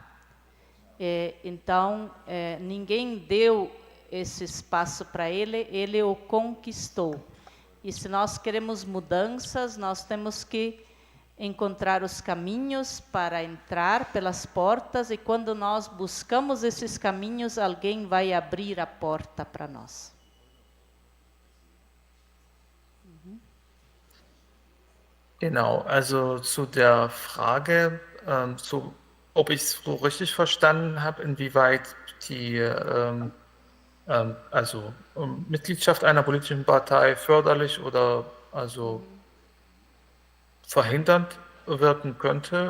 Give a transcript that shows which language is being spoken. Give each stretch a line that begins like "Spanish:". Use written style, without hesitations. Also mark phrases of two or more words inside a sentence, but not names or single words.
Portuguese: Então, ninguém deu esse espaço para ele, ele o conquistou. E se nós queremos mudanças, nós temos que encontrar os caminhos para entrar pelas portas, e quando nós buscamos esses caminhos, alguém vai abrir a porta para nós.
German: Genau, also zu der Frage, ob ich es so richtig verstanden habe, inwieweit die Mitgliedschaft einer politischen Partei förderlich oder also verhindernd wirken könnte.